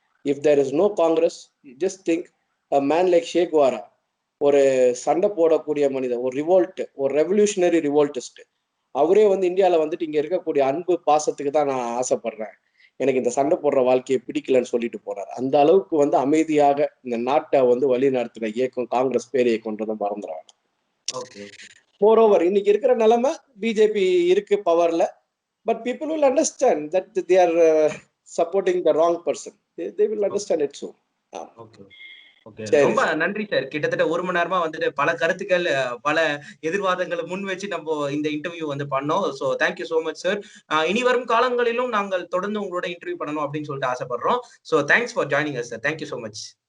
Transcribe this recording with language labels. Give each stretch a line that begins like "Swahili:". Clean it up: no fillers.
English: if there is no Congress, just think a man like
Tamil: ஷேக்வாரா, ஒரு சண்டை போடக்கூடிய மனிதன், ஒரு ரிவோல்ட், ஒரு ரெவல்யூஷனரி ரிவோல்டிஸ்ட், அவரே வந்து இந்தியாவில் வந்துட்டு இங்க இருக்கக்கூடிய அன்பு பாசத்துக்கு தான் நான் ஆசைப்படுறேன், எனக்கு இந்த சண்டை போடுற வாழ்க்கையை பிடிக்கலன்னு சொல்லிட்டு போறாரு. அந்த அளவுக்கு வந்து அமைதியாக இந்த நாட்டை வந்து வழி நடத்தின இயக்கம் காங்கிரஸ் பேர் இயக்கம்ன்றதை மறந்துடுறாங்க.
English: moreover
Tamil: இன்னைக்கு இருக்கிற நிலைமை பிஜேபி இருக்கு பவர்ல.
English: But people will understand that they are supporting the wrong person. They will understand it soon.
Tamil: Okay okay, ரொம்ப நன்றி சார். கிட்டத்தட்ட 1 மணி நேரமா வந்துட்டு பல கருத்துக்கள், பல எதிர்வாதங்களை முன் வச்சு நம்ம இந்த இன்டர்வியூ வந்து பண்ணோம்.
English: So thank you so much sir.
Tamil: இனி வரும் காலங்களிலும் நாங்கள் தொடர்ந்து உங்களோட இன்டர்வியூ பண்ணணும் அப்படின்னு சொல்லிட்டு ஆசைப்படுறோம்.
English: So thanks for joining us sir. Thank you so much.